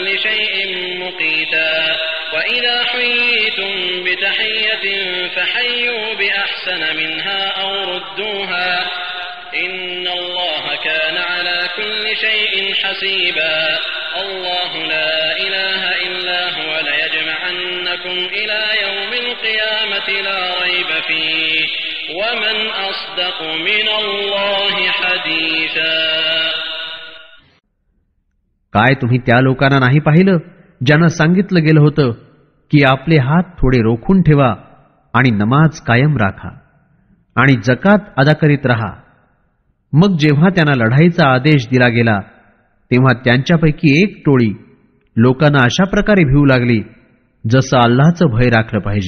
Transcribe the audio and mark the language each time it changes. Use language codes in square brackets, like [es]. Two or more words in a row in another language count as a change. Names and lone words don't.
[ar] شيء مقيتا وإذا حييتم بتحية فحيوا بأحسن منها أو ردوها إن الله كان على كل شيء حسيبا الله لا إله إلا هو ليجمعنكم إلى يوم القيامة لا ريب فيه ومن أصدق من الله حديثا. [mr] काय तुम्ही त्या लोकांना नाही पाहिलं ज्यांना सांगितलं गेलं होतं की आपले हात थोडे रोखून ठेवा आणि नमाज कायम राखा आणि जकात अदा करीत रहा. मग जेव्हा त्यांना लढाईचा आदेश दिला गेला तेव्हा त्यांच्यापैकी एक टोळी लोकांना अशा प्रकारे भिवू लागली जसं अल्लाहचं भय राखलं पाहिजे.